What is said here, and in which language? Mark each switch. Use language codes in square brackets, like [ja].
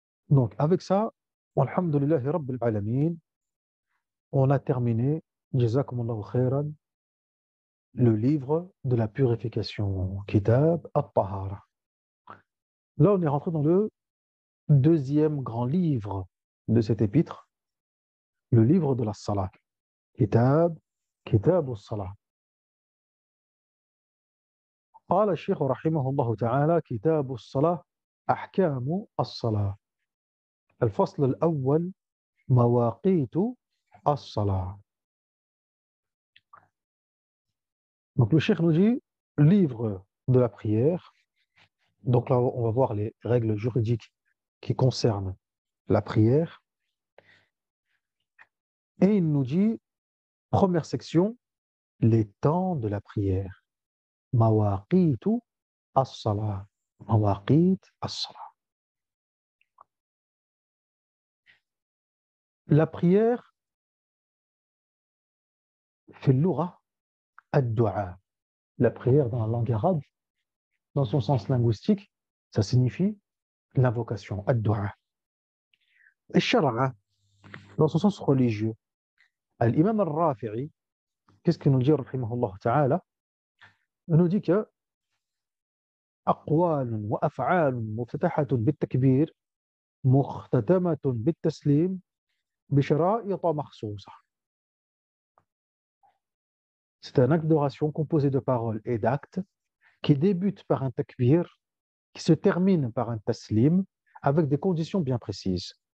[fr] Donc, avec ça, alhamdulillahi rabbil alamin, on a terminé, jazakumullahu khairan, le livre de la purification, Kitab at-Tahara. Là, on est rentré dans le deuxième grand livre de cet épître, le livre de la Salah. Kitab al-Salah. [ar] قال الشيخ رحمه الله تعالى كتاب الصلاة أحكام الصلاة الفصل الأول مواقيت الصلاة. [fr] Donc le cheikh nous dit livre de la prière. Donc là on va voir les règles juridiques qui concernent la prière. Et il nous dit première section les temps de la prière. Mawaqitu as-salah. Mawaqit as-salah. La prière [ar] في اللغة الدعاء. [fr] La prière dans la langue arabe, dans son sens linguistique, ça signifie l'invocation, ad-du'a. Et shara'a, dans son sens religieux. L'imam al-Rafi'i, qu'est-ce qu'il nous dit, rahimahullah ta'ala? Il nous dit que [ar] أقوال وأفعال مفتتحة بالتكبير مختتمة بالتسليم بشرائط مخصوصة. [fr] C'est un acte d'oration composé de paroles et d'actes qui débute par un takbir, qui se termine par un taslim, avec des conditions bien précises.